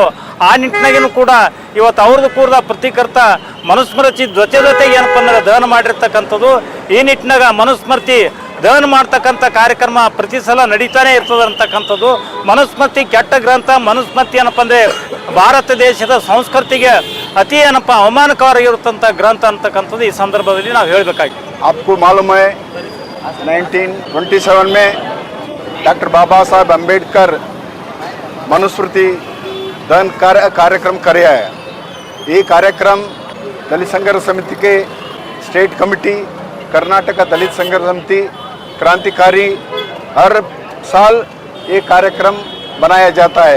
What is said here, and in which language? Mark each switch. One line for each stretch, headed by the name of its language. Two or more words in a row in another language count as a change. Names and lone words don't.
Kannada: ಆ ನಿಟ್ಟಿನಾಗಿನೂ ಕೂಡ ಇವತ್ತು ಅವ್ರದ್ದು ಕೂಡ ಪ್ರತಿಕರ್ತ ಮನುಸ್ಮೃತಿ ಜೊತೆಗೆ ಏನಪ್ಪ ಅಂದರೆ ದಹನ ಮಾಡಿರ್ತಕ್ಕಂಥದ್ದು. ಈ ನಿಟ್ಟಿನಾಗ ಮನುಸ್ಮೃತಿ ದಹನ ಮಾಡ್ತಕ್ಕಂಥ ಕಾರ್ಯಕ್ರಮ ಪ್ರತಿ ಸಲ ನಡೀತಾನೆ ಇರ್ತದೆ ಅಂತಕ್ಕಂಥದ್ದು. ಮನುಸ್ಮೃತಿ ಕೆಟ್ಟ ಗ್ರಂಥ. ಮನುಸ್ಮೃತಿ ಏನಪ್ಪ ಅಂದರೆ ಭಾರತ ದೇಶದ ಸಂಸ್ಕೃತಿಗೆ ಅತಿ ಏನಪ್ಪ ಅವಮಾನಕರವಾಗಿರುತ್ತಂಥ ಗ್ರಂಥ ಅಂತಕ್ಕಂಥದ್ದು ಈ ಸಂದರ್ಭದಲ್ಲಿ ನಾವು ಹೇಳಬೇಕಾಗಿದೆ.
Hindi: आपको मालूम है 1927 में डॉक्टर बाबा साहब अंबेडकर मनुस्मृति दहन कार्यक्रम कराया है. ये कार्यक्रम दलित संघर्ष समिति के स्टेट कमेटी, कर्नाटक दलित संघर्ष समिति, क्रांतिकारी हर साल ये कार्यक्रम बनाया जाता है.